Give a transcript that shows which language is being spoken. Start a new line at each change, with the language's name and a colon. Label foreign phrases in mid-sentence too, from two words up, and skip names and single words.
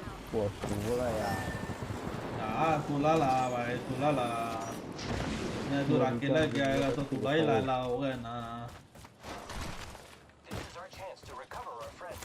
Chinese: 我服了呀！
Hindi: 啊，तू ला ला भाई तू ला ला नहीं तू अकेला जाएगा तो तू भाई ला ला हो गया ना
English: This is our chance to recover our friends.